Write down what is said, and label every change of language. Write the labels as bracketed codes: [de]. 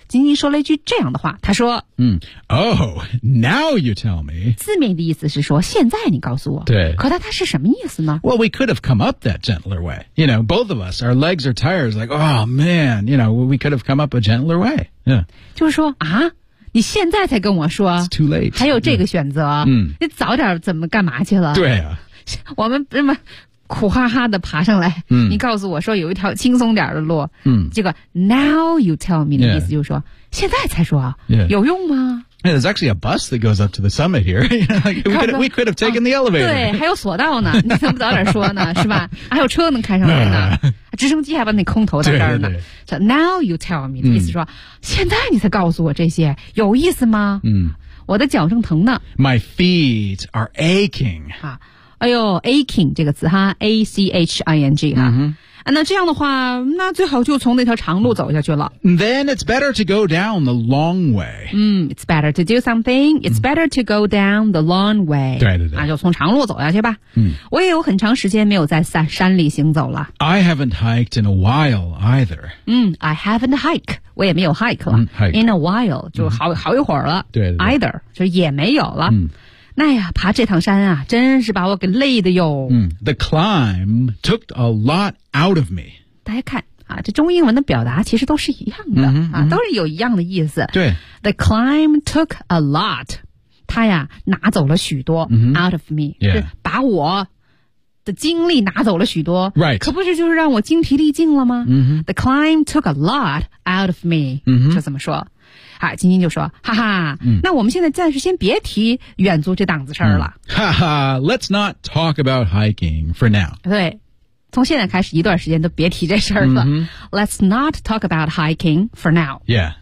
[zh] 好，金金说了一句这样的话，他说、 [en] 嗯、Oh, now you tell me. [zh] 字面的意思是说现在你告诉我。对。可它是什么意思呢 [en] Well, we could have come up that gentler way. You know, both of us, our legs are tired. It's like, oh man, you know, we could have come up a gentler way. Yeah. [zh] 就是说啊你现在才跟我说 [en] It's too late. [zh] 还有这个选择、yeah. 你早点怎么干嘛去了对啊我们这么苦哈哈的爬上来、嗯、你告诉我说有一条轻松点的路、嗯、结果 [en] now you tell me [zh] 的意思就是说、 [en] yeah. [zh] 现在才说、 [en] yeah. [zh] 有用吗 [en] yeah, There's actually a bus that goes up to the summit here. we could have taken the elevator. [zh] 对还有索道呢你怎么早点说呢是吧还有车能开上来呢直升机还把那空投在这儿呢。对对 [en] so now you tell me,、 [zh] 嗯、意思说现在你才告诉我这些有意思吗、嗯、我的脚正疼呢。 [en] My feet are aching. [zh] 啊哎呦 aching 这个词哈 ,A-C-H-I-N-G 哈。嗯那这样的话那最好就从那条长路走下去了。 [en] Then it's better to go down the long way. 嗯 ,it's better to do something. It's better to go down the long way. [zh] 对对对。那就从长路走下去吧。嗯。我也有很长时间没有在山里行走了。 [en] I haven't hiked in a while either. [zh] 嗯 , [en] I haven't hiked. [zh] 我也没有 hike 了。 [en] 嗯、hike. [zh] In a while, 就好、嗯、好一会儿了。对对对。 Either, 就也没有了。嗯那呀爬这趟山啊真是把我给累的哟、 [en] 嗯、The climb took a lot out of me [zh] 大家看啊，这中英文的表达其实都是一样的、嗯嗯、啊，都是有一样的意思对 [en] The climb took a lot [zh] 他呀拿走了许多、嗯、 [en] out of me、 yeah. [zh] 是把我的精力拿走了许多、 [en] right. [zh] 可不是就是让我精疲力尽了吗、嗯、 [en] The climb took a lot out of me、嗯、 [zh] 就这么说啊，金金就说：“哈哈、嗯，那我们现在暂时先别提远足这档子事儿了。嗯” [en] 哈哈 ，Let's not talk about hiking for now。 [zh] 对，从现在开始一段时间都别提这事儿了。嗯、 [en] Let's not talk about hiking for now。 Yeah，